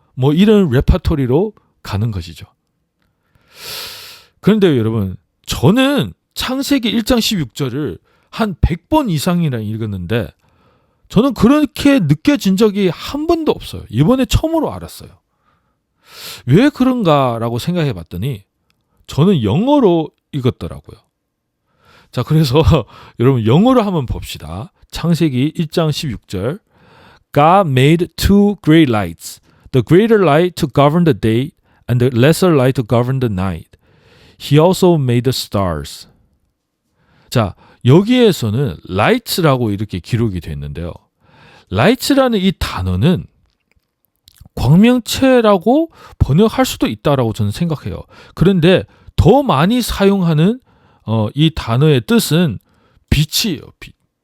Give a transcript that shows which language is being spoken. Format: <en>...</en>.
<ko>뭐 이런 레파토리로 가는 것이죠. 그런데 여러분, 저는 창세기 1장 16절을 한 100번 이상이나 읽었는데 저는 그렇게 느껴진 적이 한 번도 없어요. 이번에 처음으로 알았어요. 왜 그런가라고 생각해 봤더니 저는 영어로 읽었더라고요. 자, 그래서 여러분 영어로 한번 봅시다. 창세기 1장 16절.</ko> <en>God made two great lights, the greater light to govern the day and the lesser light to govern the night. He also made the stars.</en> <ko>자, 여기에서는 lights라고 이렇게 기록이 되어 있는데요. lights라는 이 단어는 광명체라고 번역할 수도 있다라고 저는 생각해요. 그런데 더 많이 사용하는 이 단어의 뜻은 빛이에요. 빛.</ko>